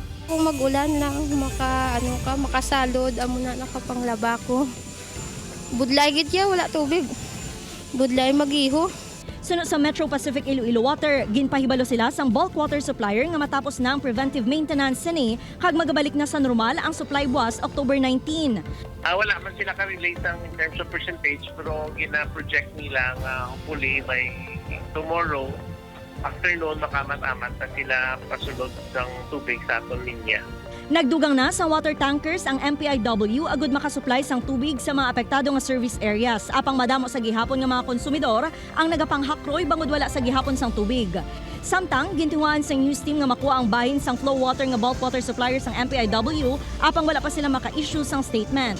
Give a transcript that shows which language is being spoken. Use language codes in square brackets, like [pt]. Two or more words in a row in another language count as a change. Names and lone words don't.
[hil] Kung mag-ulan lang makasalod amo na nakapanglaba ko. Budlay gid ya, wala tubig. Budlay mag-iho. Sunod sa Metro Pacific Iloilo Water, ginpahibalo sila sang [en] bulk water supplier [hil] nga matapos na ang [en] preventive maintenance [hil] sini kag magabalik na sa normal ang supply buwas October 19. Wala man sila ka-relate [en] in terms of percentage, [hil] pero gina-project nila nga [en] hopefully by tomorrow afternoon [hil] makamat-amat na sila pasulod ng tubig sa aton linya. Nagdugang na sa [en] water tankers [hil] ang MPIW agud makasupply sang tubig sa mga apektado nga [en] service areas [hil] apang madamo sa gihapon nga mga konsumidor ang nagapanghakroy bangod wala sa gihapon sang tubig. Samtang gintinguhaan sang [en] news team [hil] nga makuha ang bahin sang [en] flow water [hil] nga [en] bulk water suppliers [hil] sang MPIW apang wala pa sila maka-issue sang statement.